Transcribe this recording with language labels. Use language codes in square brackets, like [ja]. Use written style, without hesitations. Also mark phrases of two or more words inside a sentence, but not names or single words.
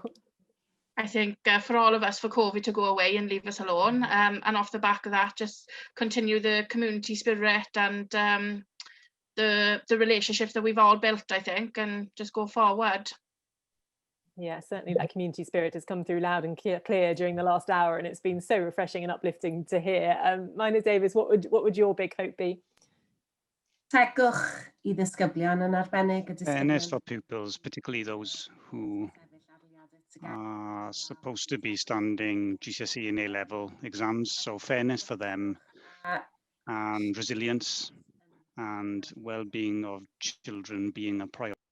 [en] I think for all of us, for COVID to go away and leave us alone, and off the back of that, just continue the community spirit and the relationships that we've all built, I think, and just go forward. Yeah, certainly that community spirit has come through loud and clear during the last hour, and it's been so refreshing and uplifting to hear. Meinir, Davies, what would your big hope be? [cy] Tegwch I ddisgyblion yn arbennig y disgyblion. [en] Fairness for pupils, particularly those who are supposed to be standing GCSE and A-level exams. So fairness for them and resilience and well-being of children being a priority.